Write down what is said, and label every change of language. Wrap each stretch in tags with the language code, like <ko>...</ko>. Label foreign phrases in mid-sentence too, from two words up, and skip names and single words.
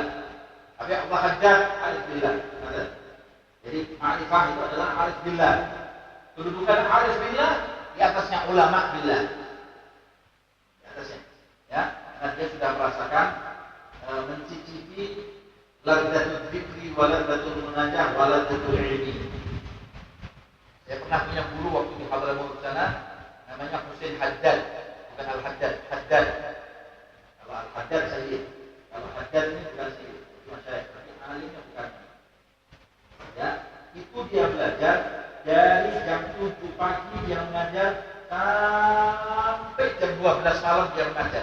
<id>Habib Allah Haddad,</id> <ar>عارف بالله.</ar> <id>Jadi ma'rifah itu adalah</id> <ar>عارف بالله.</ar> <id>Kedudukan</id> <ar>عارف بالله</ar> <id>di atasnya</id> <ar>علماء بالله.</ar> <id>Di atasnya, ya. Karena dia sudah merasakan mencicipi</id> <ar>لذة الذكر ولذة المناجاة ولذة العلم.</ar> <id>Saya pernah punya guru waktu di Hadramaut sana, namanya Husain Haddad, bukan Al-Haddad, Haddad. Kalau Al-Haddad Sayyid, kalau Haddad ini bukan Sayyid, cuma saya, tapi alimnya bukan. Ya, itu dia belajar dari jam 7 pagi dia mengajar sampai jam 12 malam dia mengajar.</id>